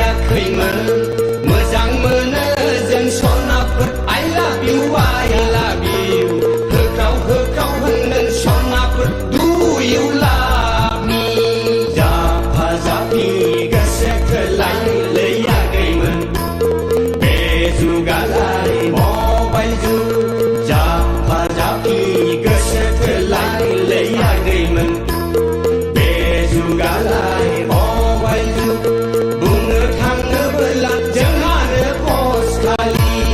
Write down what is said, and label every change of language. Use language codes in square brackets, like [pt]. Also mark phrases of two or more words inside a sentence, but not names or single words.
[brx] खैमोन मोजां मोनो जों सनाफोर [en] I love you [brx] होख्राव होख्राव होनगोन सनाफोर [en] Do you love me [brx] जाफा जाफि गोसो थोलाय लैयाखैमोन बे जुगालाय मबाइल जुग जाफा जाफि गोसो थोलाय लैयाखैमोन बे जुगालाय मबाइल जुग बुंनो थाङोब्ला जोंहानो पस्ट खालि